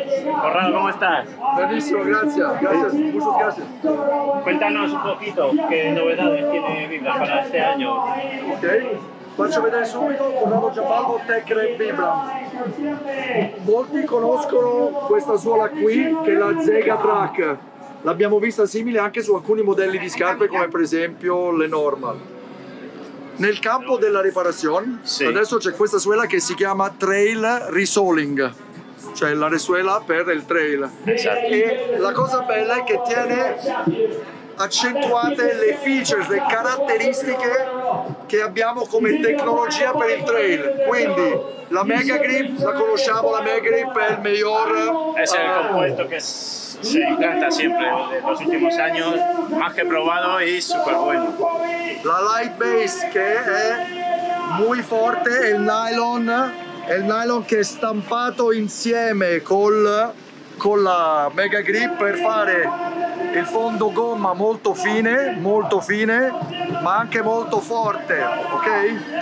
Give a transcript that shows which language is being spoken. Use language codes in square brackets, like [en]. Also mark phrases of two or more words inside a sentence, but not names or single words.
[es] Corrado, ¿cómo estás? Benissimo, gracias, muchas gracias. Cuéntanos un poquito qué novedades tiene Vibram para este año. [it] Ok, faccio vedere subito Corrado Giambalvo Tech Vibram. Molti conoscono questa suola qui, che è la Zega Track. L'abbiamo vista simile anche su alcuni modelli di scarpe, come per esempio le Normal. Nel campo della riparazione, sì, adesso c'è questa suela che si chiama Trail Resoling, cioè la risuela per il trail. Esatto. E la cosa bella è che tiene accentuate le features, le caratteristiche che abbiamo come tecnologia per il trail. Quindi la Mega Grip, la conosciamo, la Mega Grip è il miglior... [es] Es el compuesto que se implanta siempre en los últimos años, más que probado y súper bueno. [it] La Light Base, che è muy forte, è il nylon che è stampato insieme con la Mega Grip per fare il fondo gomma molto fine, ma anche molto forte, ok?